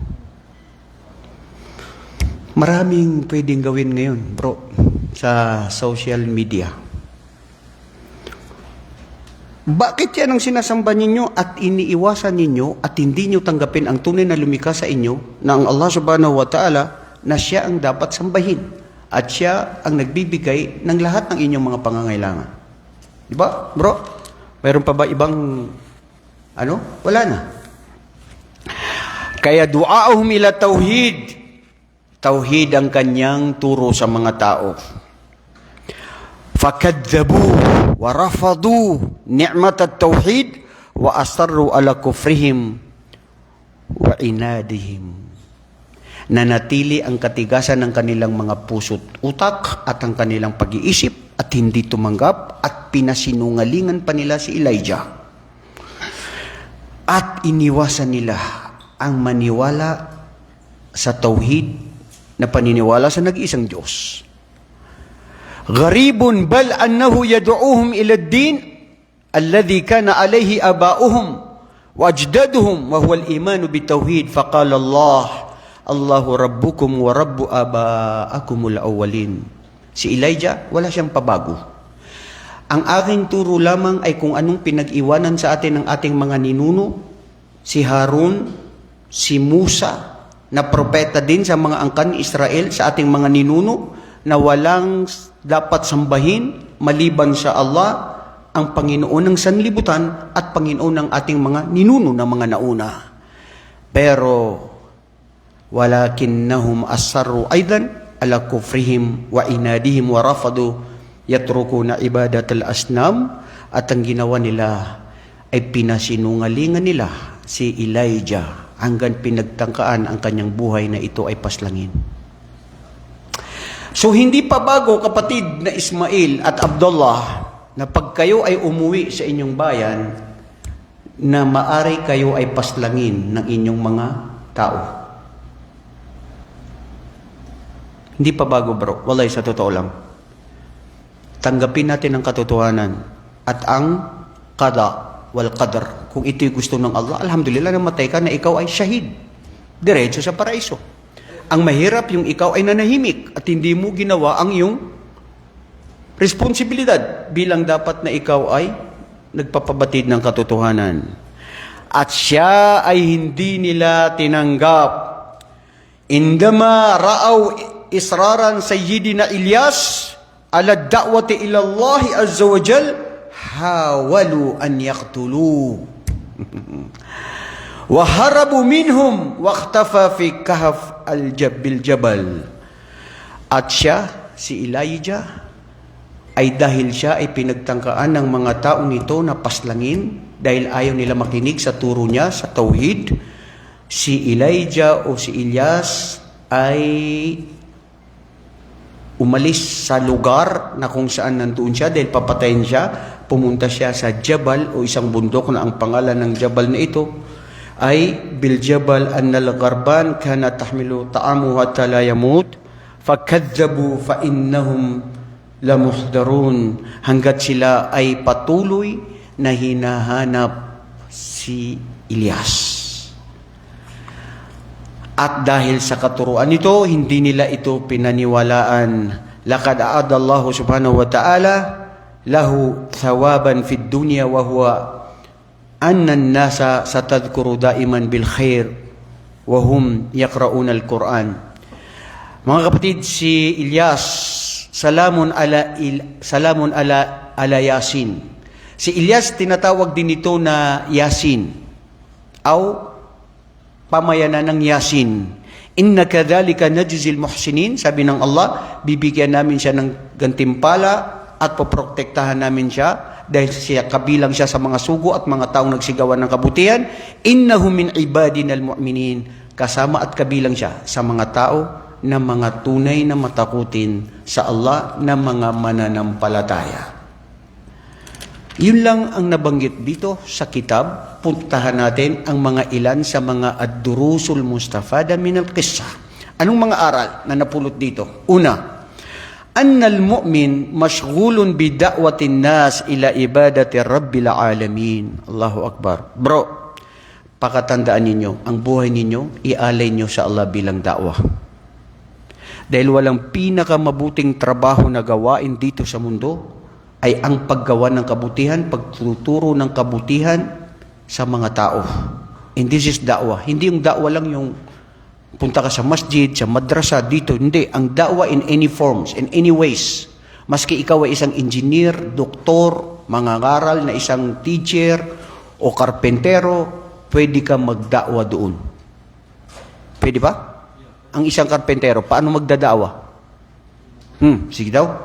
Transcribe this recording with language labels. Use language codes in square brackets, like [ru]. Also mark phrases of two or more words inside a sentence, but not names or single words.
[tl] Maraming pwedeng gawin ngayon, bro, sa social media. Bakit yan ang sinasamba ninyo at iniiwasan ninyo at hindi nyo tanggapin ang tunay na lumikha sa inyo na ang [ar] الله سبحانه وتعالى [tl] na siya ang dapat sambahin at siya ang nagbibigay ng lahat ng inyong mga pangangailangan? Diba, bro? Mayroon pa ba ibang wala na. [ar] Kaya دعاهم إلى التوحيد. [tl] Tauhid ang kanyang turo sa mga tao. [ar] فكذبوا ورفضوا نعمة التوحيد وأصروا على كفرهم وعنادهم. [tl] Nanatili ang katigasan ng kanilang mga puso't utak at ang kanilang pag-iisip at hindi tumanggap at pinasinungalingan pa nila si Elijah. At iniwasan nila ang maniwala sa tauhid na paniniwala sa nag-iisang Diyos. [ar] غريب بل إنه يدعوهم إلى الدين الذي كان عليه آباؤهم وأجدادهم وهو الإيمان بالتوحيد فقال الله ربكم ورب آبائكم الأولين. [tl] Si Elijah wala siyang pabago. Ang aking turo lamang ay kung anong pinag-iwanan sa atin ng ating mga ninuno, si Harun, si Musa, na propeta din sa mga angkan ni Israel, sa ating mga ninuno, na walang dapat sambahin maliban sa Allah, ang Panginoon ng sanlibutan at Panginoon ng ating mga ninuno na mga nauna. Pero, [ar] ولكنهم أصروا أيضا على كفرهم وعنادهم ورفضوا يتركون عبادة الأصنام, [tl] at ang ginawa nila ay pinasinungalingan nila si Elijah hanggang pinagtangkaan ang kanyang buhay na ito ay paslangin. So hindi pa bago, kapatid na Ismail at Abdullah, na pag kayo ay umuwi sa inyong bayan, na maari kayo ay paslangin ng inyong mga tao. Hindi pa bago bro, walay sa totoo lang. Tanggapin natin ang katotohanan at ang [ar] القضاء والقدر. [tl] Kung ito'y gusto ng Allah, alhamdulillah, namatay ka na ikaw ay shahid. Diretso sa paraiso. Ang mahirap yung ikaw ay nanahimik at hindi mo ginawa ang iyong responsibilidad bilang dapat na ikaw ay nagpapabatid ng katotohanan. At siya ay hindi nila tinanggap. [ar] عندما رأوا إصرار سيدنا إلياس على الدعوة إلى الله عز وجل، حاولوا أن يقتلوه. وهرب منهم واختفى في كهف الجبل جبل. [tl] At siya, si Elijah, ay dahil siya ay pinagtangkaan ng mga taong ito na paslangin dahil ayaw nila makinig sa turo niya sa tauhid, si Elijah o si Ilyas ay umalis sa lugar na kung saan nandoon siya dahil papatayin siya. Pumunta siya sa Jabal o isang bundok na ang pangalan ng Jabal na ito ay [ar] بالجبل أن الغربان كانت تحمل طعامه حتى لا يموت فكذبوه فإنهم لمحضرون, [tl] hanggat sila ay patuloy na hinahanap si Ilyas. At dahil sa katuruan nito, hindi nila ito pinaniwalaan. [ar] لقد أعد الله سبحانه وتعالى له ثوابا في الدنيا وهو أن الناس ستذكره دائما بالخير وهم يقرؤون القرآن. [tl] Mga kapatid, si Ilyas, [ar] سلام على ياسين. [tl] Si Ilyas tinatawag din ito na Yasin o pamayanan ng Yasin. [ar] إنا كذلك نجزي المحسنين, [tl] sabi ng Allah, bibigyan namin siya ng gantimpala at poprotektahan namin siya dahil siya kabilang siya sa mga sugo at mga taong nagsigawan ng kabutihan. [ar] إنه من عبادنا المؤمنين, [tl] kasama at kabilang siya sa mga tao na mga tunay na matakutin sa Allah na mga mananampalataya. Yun lang ang nabanggit dito sa kitab. Puntahan natin ang mga ilan sa mga [ar] الدروس المستفادة من القصة. [tl] Anong mga aral na napulot dito? Una, [ar] أن المؤمن مشغول بدعوة الناس إلى عبادة رب العالمين. الله أكبر. [tl] Bro, pakatandaan ninyo, ang buhay ninyo, ialay nyo sa Allah bilang da'wah. Dahil walang pinakamabuting trabaho na gawain dito sa mundo ay ang paggawa ng kabutihan, pagtuturo ng kabutihan sa mga tao. [en] And this is da'wah. [tl] Hindi yung da'wah lang yung punta ka sa masjid, sa madrasa, dito. Hindi. [en] Ang da'wah in any forms, in any ways. [tl] Maski ikaw ay isang engineer, doktor, mangangaral na isang teacher o karpentero, pwede ka magda'wah doon. Pwede ba? Ang isang karpentero, paano magdada'wah? Sige daw.